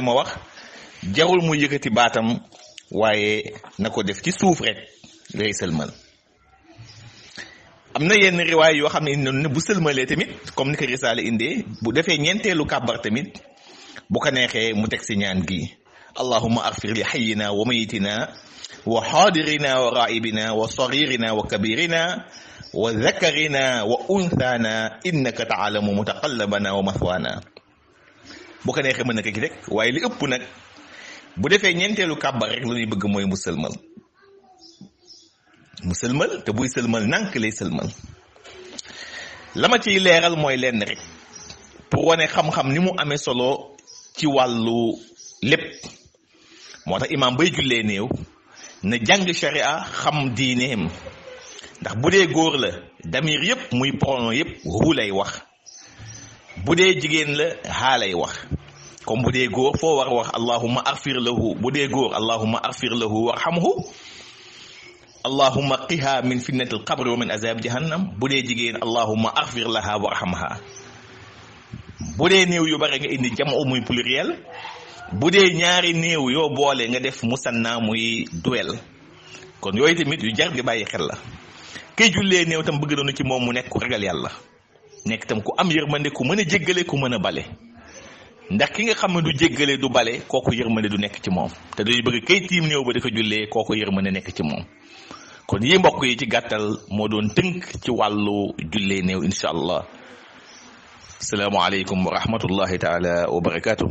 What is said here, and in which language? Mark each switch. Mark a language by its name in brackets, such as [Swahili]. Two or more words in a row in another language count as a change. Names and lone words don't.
[Wolof] ma wax jarul mu yëkkati baatam waaye na ko def ci suuf rek lay sëlmal am na yenn riwaay yoo xam ne bu sëlmalee tamit comme ni ko risaale indee bu defee ñeenteelu kàbbar tamit bu ko neexee mu teg si ñaan gi [Arabic] اللهم اغفر لحينا وميتنا وحاضرنا وغائبنا وصغيرنا وكبيرنا وذكرنا وأنثانا إنك تعلم متقلبنا ومثوانا [Wolof] bu ko neexee mën na ko gi rek waaye li ëpp nag bu defee ñeenteelu kàbbar rek lu ñuy bëgg mooy mu sëlmal te buy sëlmal nànk lay sëlmal la ma ciy leeral mooy lenn rek pour wane xam-xam ni mu amee solo ci wàllu lépp moo tax imaam bay jullee néew na jàng sharia xam diineem ndax bu dee góor la damir yépp muy pronom yépp hu lay wax bu dee jigéen la haa lay wax comme bu dee góor foo war a wax [Arabic] اللهم اغفر له [Wolof] bu dee góor [Arabic] اللهم اغفر له وارحمه اللهم قه من فتنة القبر ومن عذاب جهنم [Wolof] bu dee jigéen allahumma [Arabic] اغفر لها وارحمها [Wolof] bu dee néew yu bare nga indi jam'u muy pluriel bu dee ñaari néew yoo boole nga def musanna muy duel kon yooyu tamit yu jar di bàyyi xel la kay jullee néew tam bëgg doon ci moom mu nekk ku ragal yàlla nekk tam ku am yërmande ku mën a jéggale ku mën a bale ndax ki nga xam ne du jéggale du bale kooku yërmande du nekk ci moom te dañuy bëgg kay tiim néew ba di ko jullee kooku yërmande nekk ci moom kon yi mbokk yi ci gàttal moo doon tënk ci wàllu jullee néew [Arabic] إن شاء الله السلام عليكم ورحمة الله تعالى وبركاته